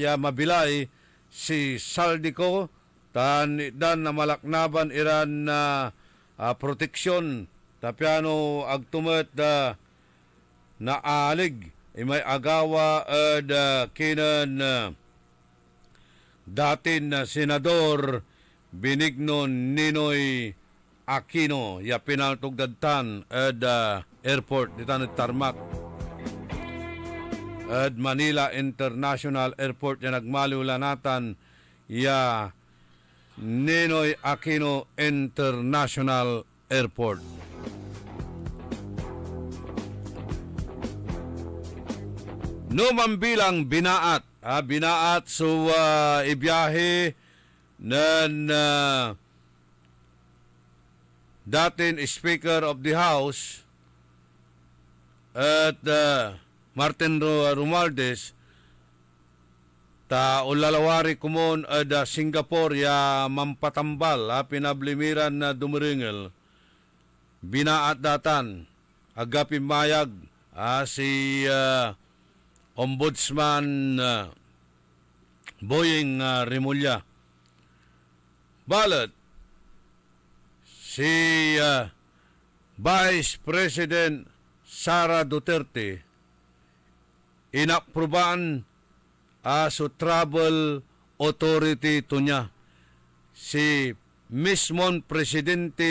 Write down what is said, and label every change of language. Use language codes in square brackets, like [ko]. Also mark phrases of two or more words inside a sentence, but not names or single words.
[pag] ya mabilay si Saldico dan na malaknaban iran na proteksyon tapiano agtumet na alig may agawa at kinan datin na senador Benigno Ninoy Aquino ya pinaltugdadtan at airport ditan at tarmac at Manila International Airport ya nagmalulanatan ya Ninoy Aquino International Airport. Numambilang binaat binaat so ibiyahe ng datin [en] Speaker of the House [pag] at Martin Romualdez ta ulalawari kumon ada Singapore ya mampatambal pinablimiran na dumiringel binaat datan agapi mayag si Ombudsman Boying Rimulya balot si Vice President Sara Duterte inapruban so travel authority to niya si mismon Presidente